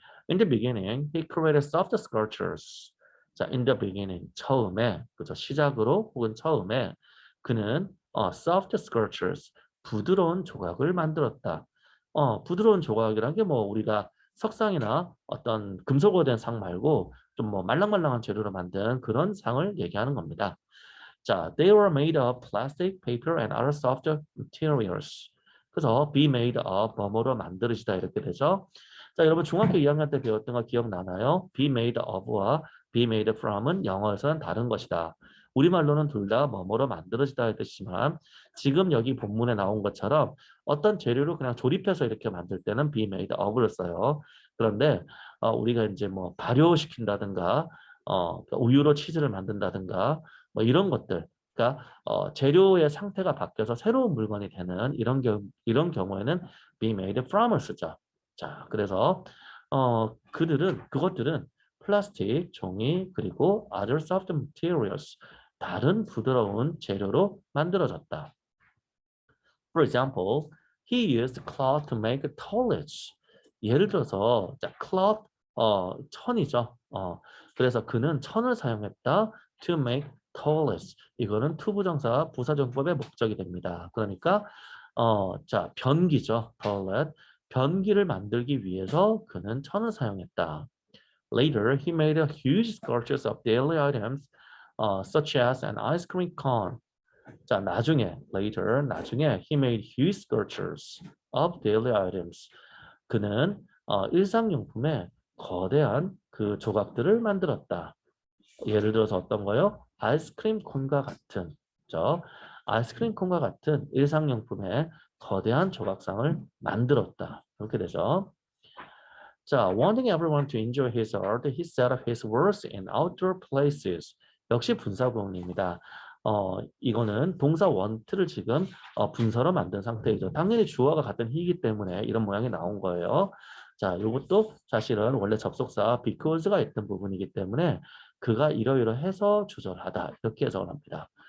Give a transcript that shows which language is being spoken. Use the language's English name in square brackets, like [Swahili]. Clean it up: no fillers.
[English] In the beginning, he created soft sculptures. [Korean] 자, [English] in the beginning, [Korean] 처음에, 그죠? 시작으로 혹은 처음에 그는 [English] soft sculptures, [Korean] 부드러운 조각을 만들었다. 부드러운 조각이란 게 뭐 우리가 석상이나 어떤 금속으로 된 상 말고 좀 뭐 말랑말랑한 재료로 만든 그런 상을 얘기하는 겁니다. [English] 자, they were made of plastic, paper, and other soft materials. [Korean] 그래서 be made of 뭐뭐로 만들어지다 이렇게 되죠. 자, 여러분 중학교 2학년 때 배웠던 거 기억나나요? be made of와 be made from은 영어에서는 다른 것이다. 우리말로는 둘 다 뭐뭐로 만들어지다 뜻이지만 지금 여기 본문에 나온 것처럼 어떤 재료를 그냥 조립해서 이렇게 만들 때는 be made of를 써요. 그런데 우리가 이제 뭐 발효시킨다든가 우유로 치즈를 만든다든가 뭐 이런 것들, 그러니까 재료의 상태가 바뀌어서 새로운 물건이 되는 이런 경우에는 be made from을 쓰죠. 자, 그래서 그것들은 플라스틱, 종이, 그리고 [English] other soft materials, [Korean] 다른 부드러운 재료로 만들어졌다. [English] For example, he used cloth to make toilets. [Korean] 예를 들어서 자, cloth 천이죠. 그래서 그는 천을 사용했다. [English] To make toilets. [Korean] 이거는 투부정사 부사정법의 목적이 됩니다. 그러니까 자, 변기죠. toilet. 변기를 만들기 위해서 그는 천을 사용했다. [English] Later, he made a huge sculptures of daily items, such as an ice cream cone. [Korean] 자, 나중에 [English] later 나중에 he made huge sculptures of daily items. [Korean] 그는 일상용품의 거대한 그 조각들을 만들었다. 예를 들어서 어떤 거요? 아이스크림 콘과 같은, 그죠? 아이스크림 콘과 같은 일상용품의 거대한 조각상을 만들었다. 이렇게 되죠. [English] 자, wanting everyone to enjoy his art, he set up his works in outdoor places. [Korean] 역시 분사구문입니다. 이거는 동사 want를 지금 분사로 만든 상태이죠. 당연히 주어가 같은 he이기 때문에 이런 모양이 나온 거예요. 자, 이것도 사실은 원래 접속사 because가 있던 부분이기 때문에 그가 이러이러해서 조절하다 이렇게 해석을 합니다.